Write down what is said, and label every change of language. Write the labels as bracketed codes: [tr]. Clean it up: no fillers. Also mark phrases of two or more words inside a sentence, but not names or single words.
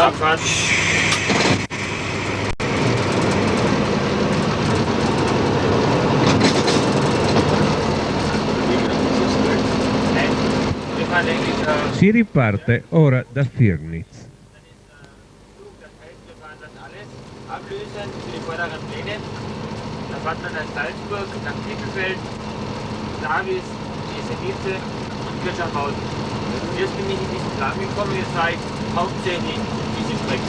[de] Abfahrt. [it] Si riparte ora da Firnitz. [de] Ablösen für die vorderen Pläne. Da fährt man nach Salzburg, nach Bielefeld, Davis, Jesenice und Kirchhausen. Erst bin ich in diesen Plan gekommen, jetzt fahre ich hauptsächlich diese Strecke.